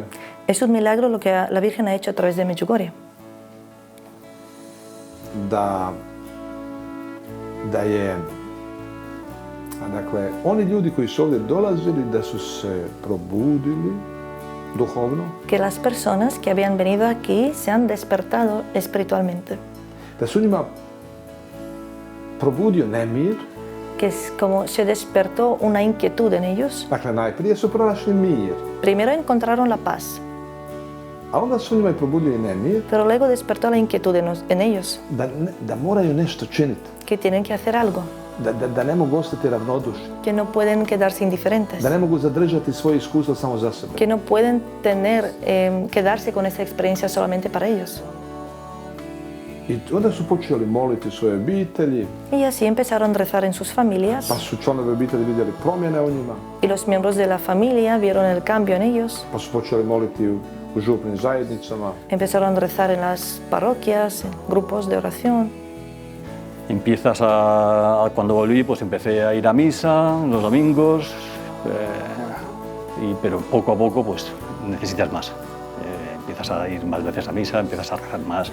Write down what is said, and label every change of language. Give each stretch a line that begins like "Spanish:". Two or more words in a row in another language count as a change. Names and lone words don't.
Spanish: Es un milagro lo que la Virgen ha hecho a través de Medjugorje.
Croatian: Da je, dakle, oni ljudi koji su ovdje dolazili, da su se probudili duhovno.
Spanish: Que las personas que habían venido aquí se han despertado espiritualmente.
Croatian: Da su njima probudio nemir.
Spanish: Que es como se despertó una inquietud en ellos.
Croatian: Dakle, najprije su pronašli mir.
Spanish: Primero encontraron la paz.
Croatian: A onda su njima probudio i nemir.
Spanish: Pero luego despertó la inquietud en ellos.
Croatian: Da moraju nešto činiti.
Spanish: Que tienen que hacer algo.
Croatian: Da ne mogu ostati ravnodušni.
Spanish: Que no pueden quedarse indiferentes.
Croatian: Da ne mogu zadržati svoje iskustvo samo za sebe.
Spanish: Que no pueden quedarse con esa experiencia solamente para ellos.
Croatian: I onda su počeli moliti svoje obitelji.
Spanish: Y así empezaron a rezar en sus familias.
Croatian: Pa su članovi obitelji vidjeli promjene u njima.
Spanish: Y los miembros de la familia vieron el cambio en ellos.
Croatian: Pa su počeli moliti u župnim zajednicama.
Spanish: Empezaron a rezar en las parroquias, en grupos de oración. Cuando volví, pues empecé a ir a misa los domingos, pero poco a poco pues necesitas más. Empiezas a ir más veces a misa, empiezas a rezar más.